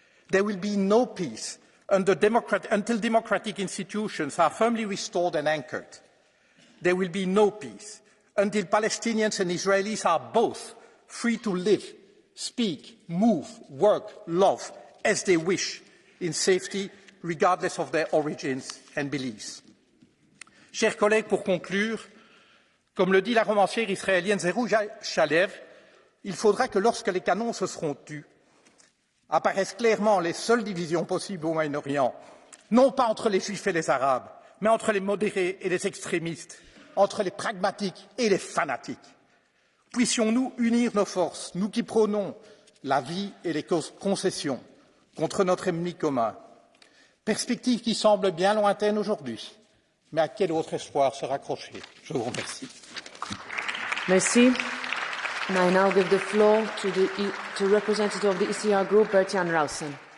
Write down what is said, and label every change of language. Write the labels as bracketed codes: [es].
[en] There will be no peace until democratic institutions are firmly restored and anchored. There will be no peace until Palestinians and Israelis are both free to live, speak, move, work, love as they wish in safety, regardless of their origins and beliefs. [fr] Chers collègues, pour conclure, comme le dit la romancière israélienne Zeruja Shalev, il faudra que lorsque les canons se seront tus, apparaissent clairement les seules divisions possibles au Moyen-Orient, non pas entre les Juifs et les Arabes, mais entre les modérés et les extrémistes, entre les pragmatiques et les fanatiques. Puissions-nous unir nos forces, nous qui prônons la vie et les concessions contre notre ennemi commun. Perspective qui semble bien lointaine aujourd'hui, mais à quel autre espoir se raccrocher? Je vous remercie. Merci. [en] And I now give the floor to the representative of the ECR Group, Bert-Jan Rausen.